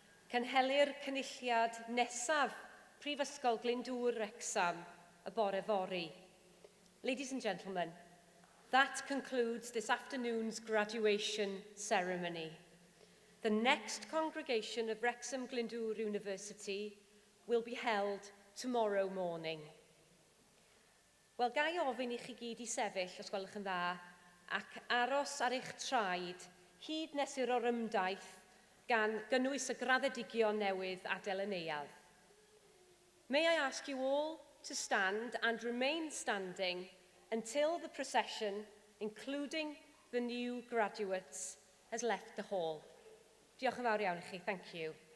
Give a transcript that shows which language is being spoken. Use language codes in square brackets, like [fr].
[cy] Cynhelir cynulliad nesaf Prifysgol Glyndwr Wrexham y bore fori. [en] Ladies and gentlemen, that concludes this afternoon's graduation ceremony. The next congregation of Wrexham Glyndwr University will be held tomorrow morning. [cy] Wel, ga I ofyn I chi gyd I sefyll, os gwelwch yn dda, ac aros ar eich traed hyd nes i'r orymdaith gan gynnwys y graddedigion newydd adael y neuadd. [en] May I ask you all to stand and remain standing until the procession, including the new graduates, has left the hall. [cy] Diolch yn fawr iawn I chi. [en] Thank you.